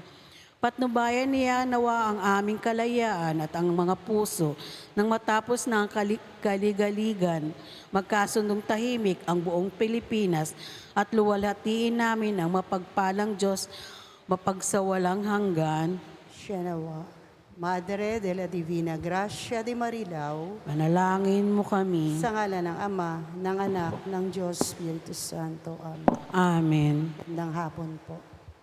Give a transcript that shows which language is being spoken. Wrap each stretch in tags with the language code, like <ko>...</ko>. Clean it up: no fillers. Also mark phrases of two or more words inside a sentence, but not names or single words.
<tl>Patnubayan niya nawa ang aming kalayaan at ang mga puso nang matapos na ang kaligaligan, magkasundong tahimik ang buong Pilipinas at luwalhatiin namin ang mapagpalang Diyos mapagsawalang hanggan. Siya nawa. Madre de la Divina Gracia de Marilao, Panalangin mo kami. sa ngalan ng Ama, ng Anak, ng Diyos, Espiritu Santo. Amen. Amen. Magandang hapon po.</tl>